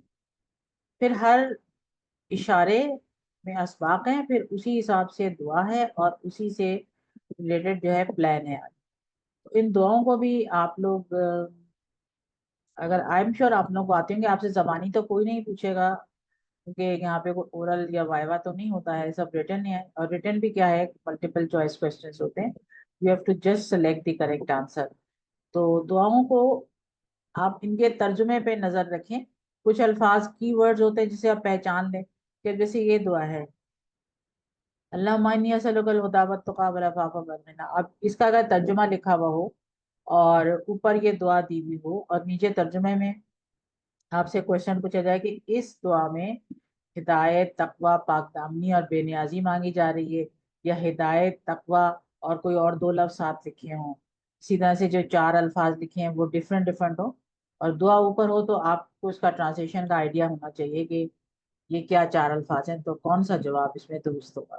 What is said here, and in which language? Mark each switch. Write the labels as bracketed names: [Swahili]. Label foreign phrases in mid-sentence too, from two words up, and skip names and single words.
[Urdu] پھر ہر اشارے میں اسباق ہیں، پھر اسی حساب سے دعا ہے اور اسی سے ریلیٹڈ جو ہے پلان ہے۔ ان دعاؤں کو بھی آپ لوگ اگر [English] I am sure [Urdu] آپ لوگ کو آتے ہوں گے، آپ سے زبانی تو کوئی نہیں پوچھے گا کیونکہ یہاں پہ کوئی اورل یا وائوا تو نہیں ہوتا ہے، سب ریٹن ہے۔ اور ریٹن بھی کیا ہے، [English] multiple choice questions [Urdu] ہوتے ہیں، [English] You have to just select the correct answer. [Urdu] تو دعاؤں کو آپ ان کے ترجمے پہ نظر رکھیں، کچھ الفاظ [English] key words [Urdu] ہوتے ہیں جسے آپ پہچان لیں، کہ جیسے یہ دعا ہے [Arabic] اللہم انی اسألک الہدی والتقی والعفاف والغنی، [Urdu] اب اس کا اگر ترجمہ لکھا ہوا ہو اور اوپر یہ دعا دی ہوئی ہو اور نیچے ترجمے میں آپ سے کوشچن پوچھا جائے کہ اس دعا میں ہدایت، تقوی، پاک دامنی اور بے نیازی مانگی جا رہی ہے، یا ہدایت، تقوی اور کوئی اور 2 لفظ ساتھ لکھے ہوں، اسی طرح سے جو 4 الفاظ لکھے ہیں وہ ڈفرینٹ ہوں اور دعا اوپر ہو، تو آپ کو اس کا ٹرانسلیشن کا آئیڈیا ہونا چاہیے کہ یہ کیا 4 الفاظ ہیں، تو کون سا جواب اس میں درست ہوگا۔